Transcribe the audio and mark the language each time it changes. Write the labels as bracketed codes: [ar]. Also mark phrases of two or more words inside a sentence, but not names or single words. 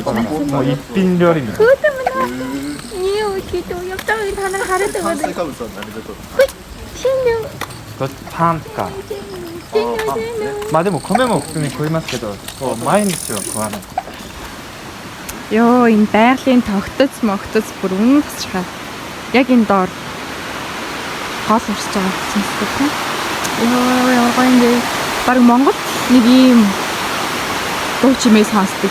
[ja] もう一品料理みたいな。パンか。まあでも米も普通に食いますけど、こう毎日は食わない。 [mn] Йоо, энэ байгалийн тогтоц могтоц бүр үнэн тасчгаа. Яг энэ доор хоол урсж байгаа гэсэн үг тийм. Йоо, гоё баг Монгол нэг ийм дуу чимээ сонсдог.